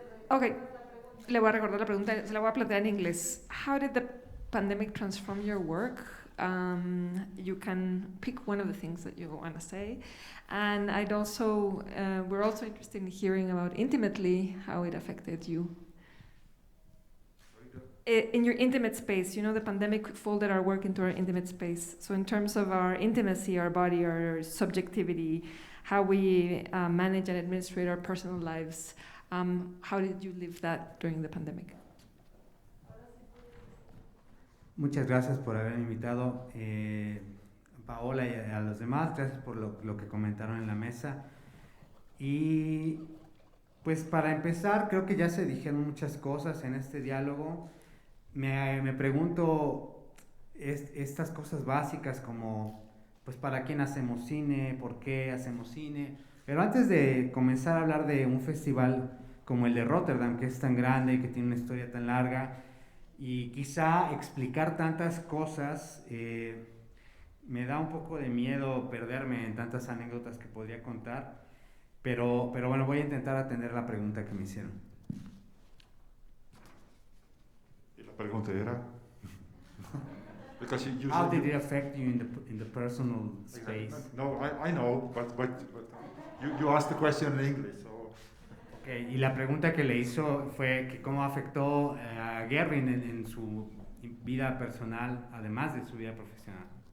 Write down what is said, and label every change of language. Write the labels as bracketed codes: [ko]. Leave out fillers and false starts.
[es] Okay, le voy a recordar la pregunta, se la voy a plantear en inglés. [en] How did the pandemic transform your work? You can pick one of the things that you want to say. And we're also interested in hearing about intimately how it affected you. In your intimate space, the pandemic folded our work into our intimate space. So in terms of our intimacy, our body, our subjectivity, how we manage and administrate our personal lives, how did you live that during the pandemic? [es] Muchas gracias por haberme invitado, Paola, y a los demás. Gracias por lo que comentaron en la mesa. Y pues para empezar, creo que ya se dijeron muchas cosas en este diálogo. Me pregunto estas cosas básicas como, pues, ¿para quién hacemos cine? ¿Por qué hacemos cine? Pero antes de comenzar a hablar de un festival como el de Rotterdam, que es tan grande, que tiene una historia tan larga, y quizá explicar tantas cosas, me da un poco de miedo perderme en tantas anécdotas que podría contar, pero bueno, voy a intentar atender la pregunta que me hicieron. ¿Y la pregunta era? [en] Because you How did it affect you in the personal space? Exactly. No, I know, but you asked the question in English. So. [es] Okay, y la pregunta que le hizo fue que cómo afectó a Gerwin en su vida personal, además de su vida profesional.